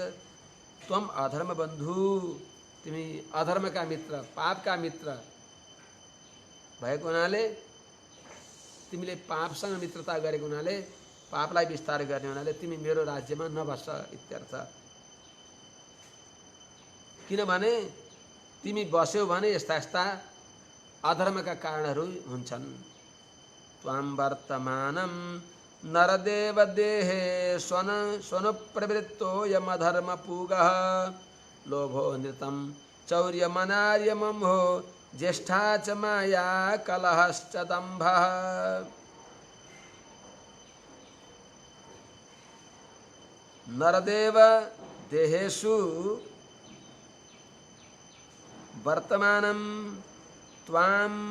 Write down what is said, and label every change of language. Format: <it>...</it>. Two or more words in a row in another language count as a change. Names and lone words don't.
<sa>त्वम अधर्म बन्धु,</sa> <ne>तिमी अधर्मका मित्र, पापका मित्र भएको हुनाले, तिमीले पापसँग मित्रता गरेको हुनाले, पापलाई विस्तार गर्ने हुनाले तिमी मेरो राज्यमा नबस इत्यर्थ। किनभने तिमी बस्यौ भने यस्ता यस्ता अधर्मका कारणहरू हुन्छन्।</ne> <sa>त्वां वर्तमानं नरदेव देहे स्वन स्वनुप्रवृत्तो यमधर्मपूगः लोभो नृतं चौर्यमनार्यमंहो ज्येष्ठा च माया कलहश्च दम्भः। नरदेव देहेषु वर्तमानं त्वां</sa>